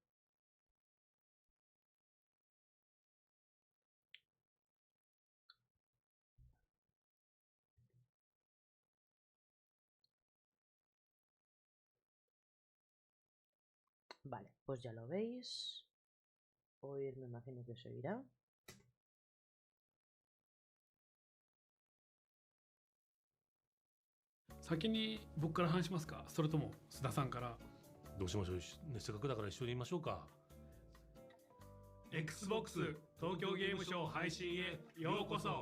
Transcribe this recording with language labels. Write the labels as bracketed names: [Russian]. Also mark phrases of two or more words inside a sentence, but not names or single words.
[Spanish] Vale, pues ya lo veis. Oír me imagino que se oirá. [Japanese] Xbox 東京ゲームショウ配信へようこそ。